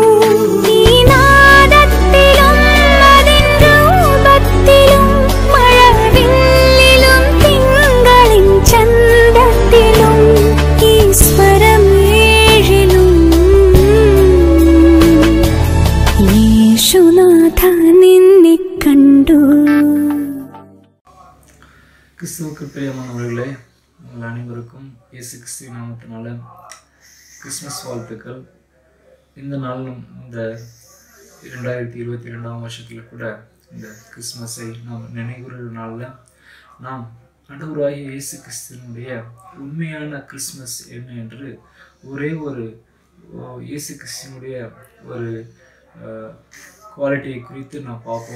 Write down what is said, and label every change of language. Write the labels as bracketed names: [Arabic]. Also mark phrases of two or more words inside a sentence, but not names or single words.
[Malayalam] ഈ നാദത്തിലും അതിൻ രൂപത്തിലും മഴവില്ലിലും തിങ്കളിൻ ചന്തത്തിലും യേശുനാഥ നിന്നെ കണ്ടു. [Tamil] கிறிஸ்துவுக்கு பிரியமானவர்களே, உங்கள் அனைவருக்கும் இயேசு கிறிஸ்துவின் நாமத்தினால கிறிஸ்மஸ் வாழ்த்துக்கள். இந்த நாளும் இந்த 2022ஆம் வருஷத்தில் கூட இந்த கிறிஸ்மஸை நாம் நினைவுற நாளில் நாம் ஆண்டவராகிய இயேசு கிறிஸ்துவினுடைய உண்மையான கிறிஸ்மஸ் என்ன என்று ஒரே ஒரு இயேசு கிறிஸ்துவினுடைய ஒரு குவாலிட்டியை குறித்து நாம் பார்ப்போம்.